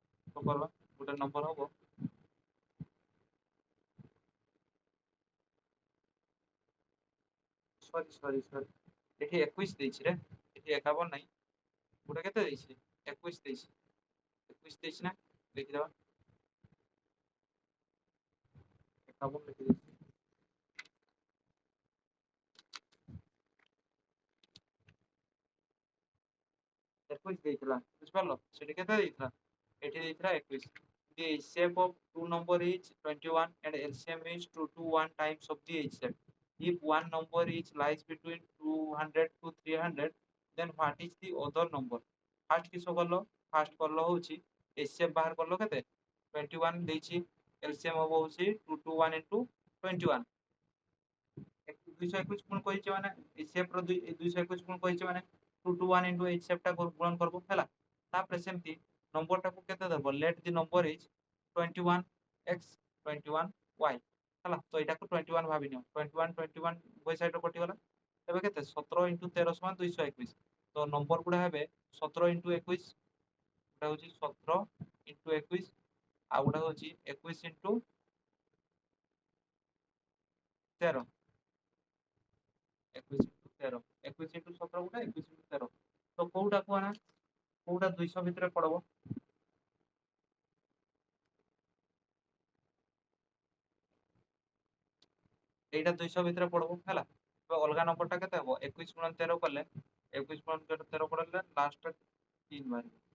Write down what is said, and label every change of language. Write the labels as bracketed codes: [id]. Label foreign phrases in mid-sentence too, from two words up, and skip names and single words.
[or] ତ କରବା ଗୋଟେ ନମ୍ବର ହବ ସରି ଏଠି 21 ଦେଇଛି ରେ, ଏଠି 51 ନାହିଁ, ଗୋଟେ କେତେ ଦେଇଛି 21 ଦେଇଛି, 21 ଦେଇଛି ନା, ଦେଖିଦବା 51 ଲେଖିଦେଇଛି। 21 ଦେଇଥିଲା ବୁଝିପାରିଲ, ସେଠି କେତେ ଦେଇଥିଲା, ଏଠି ଦେଇଥିଲା 21। [en] The HCF of two number is 21 and LCM is 2 to 1 times of the HCF. If one number is lies between 200 to 300, then what is the other number? [or] First କିସ କଲ, first କଲ ହଉଛି HCF ବାହାର କଲ କେତେ 21 ଦେଇଛି, LCM ହବ ହଉଛି 2 to 1 into 21, 221 ଗୁଣ କହିଛି ମାନେ HCF ର 221 ଗୁଣ କହିଛି ମାନେ [en] 2 to 1 into HCF [or] ଟା ଗୁଣନ କରବ ହେଲା। ତାପରେ ସେମିତି ନମ୍ବର ଟାକୁ କେତେ ଦେବ, [en] let the number is 21x 21y [or] ହେଲା, ତ ଏଇଟାକୁ 21 ଭାବି ନିଅ, 21 21 ଉଭୟ ସାଇଡ୍ ରେ କଟିଗଲା, ଏବେ କେତେ 17 into 13 ସମାନ 221, ତ ନମ୍ବର ଗୁଡା ହେବେ 17 into 21, ଗୋଟେ ହଉଛି 17 into 21 ଆଉ ଗୋଟେ ହଉଛି 21 into 13, 21 into 13, 21 into 17 ଗୋଟେ 21 into 13, ତ କୋଉଟା କୁହନା, କୋଉଟା 200 ଭିତରେ ପଡବ, ଏଇଟା 200 ଭିତରେ ପଡ଼ବ ହେଲା। তো ଅଲଗା ନମ୍ବର ଟା କେତେ ହବ 21 ଗୁଣନ 13 କଲେ 21 ଗୁଣନ 13 କଲେ ଲାଷ୍ଟ ଟା 3 ବାହାରିବ।